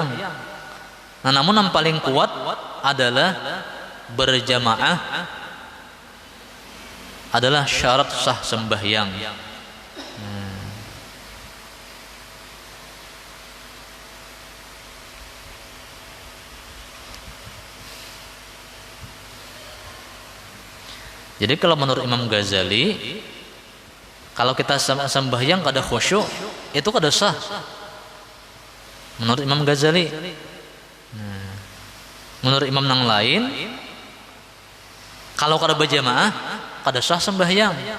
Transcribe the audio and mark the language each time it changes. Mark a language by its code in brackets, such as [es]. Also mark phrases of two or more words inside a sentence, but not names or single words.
[id] Nah, namun yang paling kuat adalah berjamaah adalah syarat sah sembahyang. Jadi kalau menurut Imam Ghazali, kalau kita sembahyang kada khusyuk, itu kada sah. Menurut Imam Ghazali. Menurut imam yang lain, kalau kada berjamaah, kada sah sembahyang.